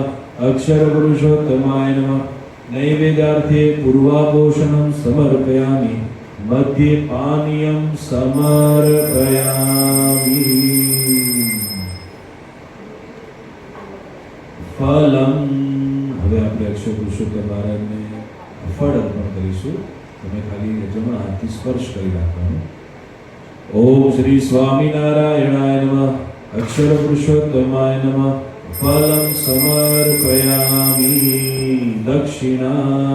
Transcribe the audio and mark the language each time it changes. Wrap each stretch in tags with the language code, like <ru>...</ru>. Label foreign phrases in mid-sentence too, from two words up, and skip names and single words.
<sa>अक्षर पुरुषोत्तमाय नमः। नैवेद्यार्थे पूर्वापोषणं समर्पयामि। मध्ये पानीयं समर्पयामि। फलम।</sa> <gu>હવે આપણે અક્ષર પુરુષોત્તમ મહારાજને ફળ અર્પણ કરીશું। તમે ખાલી જમણા હાથથી સ્પર્શ કરી રાખવાનો।</gu> <sa>ओम श्री स्वामिनारायणाय नमः। अक्षर पुरुषोत्तमाय नमः। फलम समर्पयामि दक्षिणा.</sa>